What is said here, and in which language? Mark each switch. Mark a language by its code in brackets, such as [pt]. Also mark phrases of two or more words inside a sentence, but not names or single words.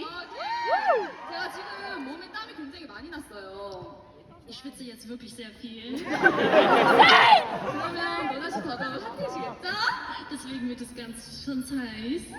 [ko] 제가 지금 몸에 땀이 굉장히 많이 났어요. [de] Ich schwitze jetzt wirklich sehr viel. [ko] 그러면 너나씨 더더욱 핫해지겠죠? [de] Deswegen wird es ganz schon heiß.